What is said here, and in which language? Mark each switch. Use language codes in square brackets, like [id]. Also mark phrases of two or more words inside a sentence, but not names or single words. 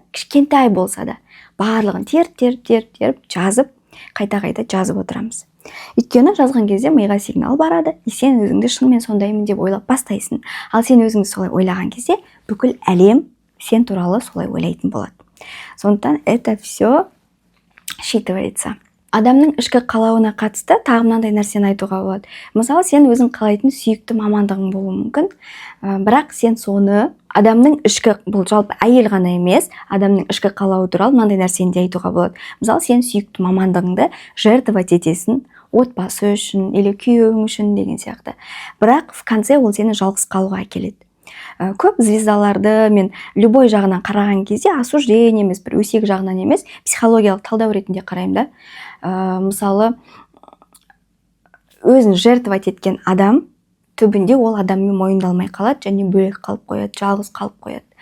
[kk] Кішкентай болса да, барлығын теріп жазып, қайта жазып отырамыз. Өйткені жазған кезде миға сигнал барады, и сен өзіңді шынымен сондаймын деп ойлап бастайсың. Ал сен өзіңді солай ойлаған кезде, бүкіл әлем сен туралы солай ойлайтын болады. [ru] Сондықтан это все считывается. [kk] Адамның ішкі қалауына қатысты тағы мынандай нәрсені айтуға болады. Мысалы, сен өзің қалайтын сүйікті мамандығың болуы мүмкін, бірақ сен соны адамның ішкі, бұл жалпы әйел ғана емес, адамның ішкі қалауы туралы мынандай нәрсені де айтуға болады. Мысалы, сен сүйікті мамандығыңды жертвовать етесің, отбасы үшін или күйеуің үшін деген сияқты. Бірақ [ru] в конце [kk] ол сені жалғыз қалуға әкеледі. Көп звездаларды мен любой жағынан қараған кезде осуждение емес, бір өсек жағынан емес, психологиялық талдау ретінде қараймын да. Мысалы, өзін жертвовать еткен адам түбінде ол адаммен мойындалмай қалады және бөлек қалып қояды, жалғыз қалып қояды.